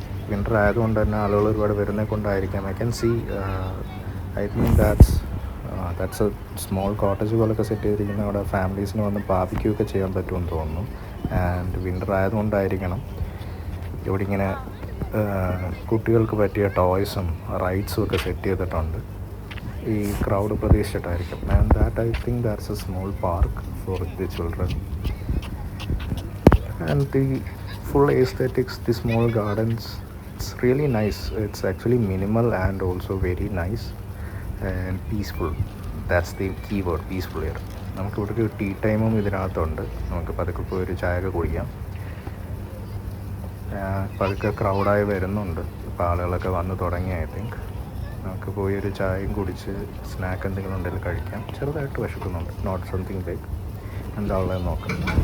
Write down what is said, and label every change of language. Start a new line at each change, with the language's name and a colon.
Malayalam: Winter ആയതുകൊണ്ട് തന്നെ ആളുകൾ ഒരുപാട് വരുന്നത് കൊണ്ടായിരിക്കാം.
English: I can see I think that's a small cottage
Malayalam: പോലൊക്കെ സെറ്റ് ചെയ്തിരിക്കുന്ന അവിടെ ഫാമിലീസിന് വന്ന് ബാർബിക്യൂ ഒക്കെ ചെയ്യാൻ പറ്റുമെന്ന് തോന്നുന്നു. ആൻഡ് വിൻ്റർ ആയതുകൊണ്ടായിരിക്കണം ഇവിടെ ഇങ്ങനെ കുട്ടികൾക്ക് പറ്റിയ ടോയ്സും റൈഡ്സും ഒക്കെ സെറ്റ് ചെയ്തിട്ടുണ്ട്. ഈ crowd പ്രതീക്ഷിച്ചിട്ടായിരിക്കും.
English: And that I think that's a small park for the children. And the full aesthetics, the small gardens, it's really nice. It's actually minimal and also very nice and peaceful. That's the keyword, peaceful here.
Malayalam: നമുക്ക് ഇവിടെ tea ടൈമും ഇതിനകത്തുണ്ട്. നമുക്ക് പതുക്കെ പോയി ഒരു ചായയൊക്കെ കുടിക്കാം. പതുക്കെ ക്രൗഡായി വരുന്നുണ്ട്. ഇപ്പോൾ ആളുകളൊക്കെ വന്ന് തുടങ്ങി. ഐ തിങ്ക് നമുക്ക് പോയി ഒരു ചായയും കുടിച്ച് സ്നാക്ക് എന്തെങ്കിലും ഉണ്ടെങ്കിൽ കഴിക്കാം. ചെറുതായിട്ട് വിശക്കുന്നുണ്ട്,
English: Not something big.
Malayalam: എന്താ ഉള്ളത് നോക്കാം.